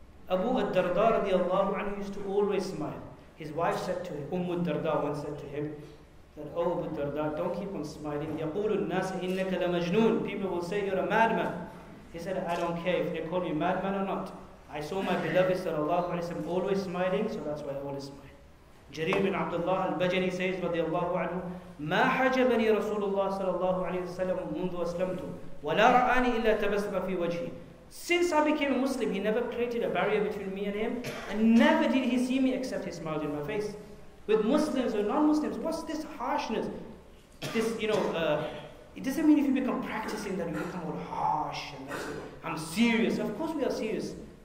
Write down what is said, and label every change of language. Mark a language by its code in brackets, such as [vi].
[en] Abu ad-Darda radiallahu anhu used to always smile. His wife said to him, Darda once said to him, that, oh Abu Darda, don't keep on smiling. [ar] يَقُولُ النَّاسِ إِنَّكَ لَمَجْنُونَ. [en] People will say you're a madman. He said, I don't care if they call me madman or not. I saw my beloved sallallahu alayhi wa sallam always smiling, so that's why I always smile. [ar] Jarir bin Abdullah al-Bajali says, radiyallahu anhu, مَا حَجَبَنِي رَسُولُ اللَّهِ صَلَى اللَّهُ عَلَيْهِ وسلم منذ أسلمت وَلَا رَآنِي إِلَّا تَبَسَّمَ فِي وَجْهِي. [en] Since I became a Muslim, he never created a barrier between me and him, and never did he see me except he smiled in my face. With Muslims or non-Muslims, what's this harshness? This, it doesn't mean if you become practicing that you become all harsh and I'm serious. Of course we are serious.